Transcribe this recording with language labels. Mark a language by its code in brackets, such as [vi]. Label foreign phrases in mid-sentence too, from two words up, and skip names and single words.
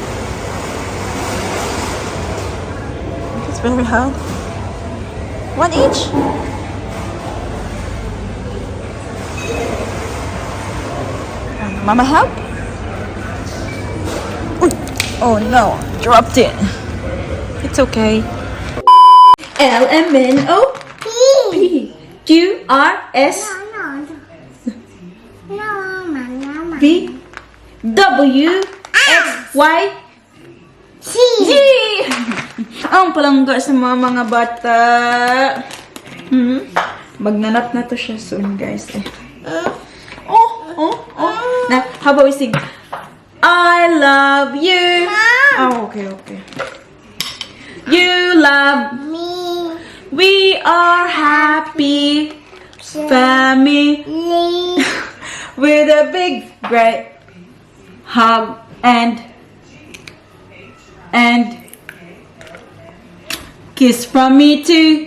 [en] It's very hard. One each? Mama help? Oh no, dropped it. It's okay. L-M-N-O-P Q-R-S No, Mama. V W-X-Y-Z. [ceb] Ang palangga sa mga bata. Magnanap na to siya soon, guys. [en] Now, how about we sing? I love you. Oh, okay. You love Me. We are happy family with a big great hug and kiss from me too.